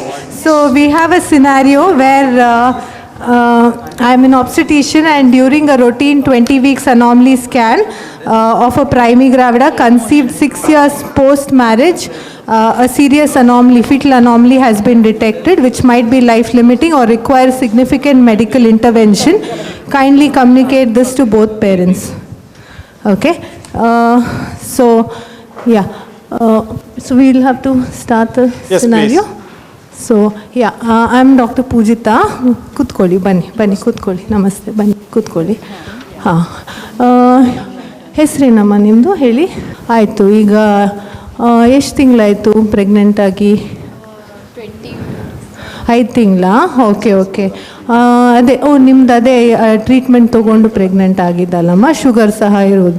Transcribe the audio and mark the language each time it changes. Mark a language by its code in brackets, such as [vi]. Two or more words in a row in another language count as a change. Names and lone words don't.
[en] So we have a scenario where I'm an obstetrician and during a routine 20 weeks anomaly scan of a primigravida conceived 6 years post marriage, a serious anomaly, fetal anomaly has been detected which might be life limiting or require significant medical intervention. Kindly communicate this to both parents. Okay. So we'll have to start the scenario. Please. So I'm Dr. [kn] Pujita. ಕುತ್ಕೊಳ್ಳಿ, ಬನ್ನಿ ಕುತ್ಕೊಳ್ಳಿ. ನಮಸ್ತೆ, ಬನ್ನಿ ಕುತ್ಕೊಳ್ಳಿ. ಹೆಸರೇನಮ್ಮ ನಿಮ್ಮದು ಹೇಳಿ. ಆಯಿತು, ಈಗ ಎಷ್ಟು ತಿಂಗಳಾಯಿತು ಪ್ರೆಗ್ನೆಂಟ್ ಆಗಿ? 5 ತಿಂಗಳಾ? ಓಕೆ. ಅದೇ ನಿಮ್ದು ಅದೇ ಟ್ರೀಟ್ಮೆಂಟ್ ತೊಗೊಂಡು ಪ್ರೆಗ್ನೆಂಟ್ ಆಗಿದ್ದಲ್ಲಮ್ಮ, ಶುಗರ್ ಸಹ ಇರೋದು.